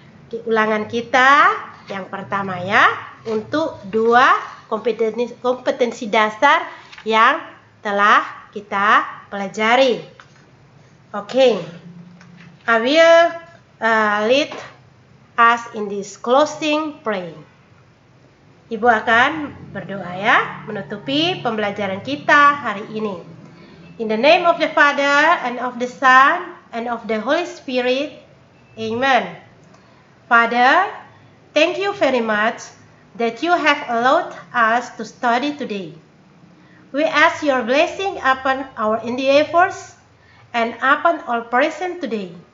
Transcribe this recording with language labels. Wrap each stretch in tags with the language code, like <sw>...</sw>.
<id>Di ulangan kita yang pertama, ya, untuk 2 kompetensi dasar yang telah kita pelajari.</id> <en>Okay, I will lead us in this closing praying.</en> <id>Ibu akan berdoa, ya, menutupi pembelajaran kita hari ini.</id> <en>In the name of the Father and of the Son and of the Holy Spirit. Amen. Father, thank you very much that you have allowed us to study today. We ask your blessing upon our endeavors and upon all present today.</en>